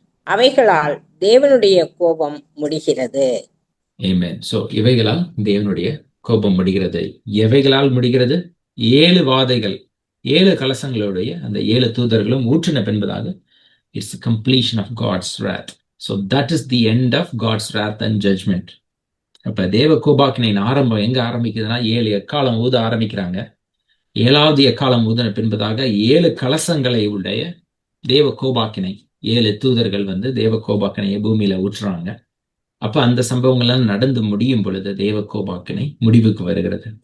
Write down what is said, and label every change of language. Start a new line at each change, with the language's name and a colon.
Tamil: அவைகளால் தேவனுடைய கோபம் முடிகிறது. ஆமென். சோ இவைகளால் தேவனுடைய கோபம் முடிகிறது. எவைகளால் முடிகிறது? 7 வாதைகள், 7 கலசங்களுடைய அந்த 7 தூதர்களும் ஊற்றின பின்பதாக
English: Its completion of God's wrath. So that is the end of God's wrath and judgment.
Tamil: அப்ப தேவ கோபாக்கினையின் ஆரம்பம் எங்க ஆரம்பிக்குதுன்னா 7 எக்காலம் ஊத ஆரம்பிக்கிறாங்க. 7வது எக்காலம் ஊதின பின்பதாக 7 கலசங்களை உடைய தேவ கோபாக்கினை 7 தூதர்கள் தேவ கோபாக்கினையை பூமியில ஊற்றுறாங்க. அப்ப அந்த சம்பவங்கள்லாம் நடந்து முடியும் பொழுது தேவ கோபாக்கினை முடிவுக்கு வருகிறது.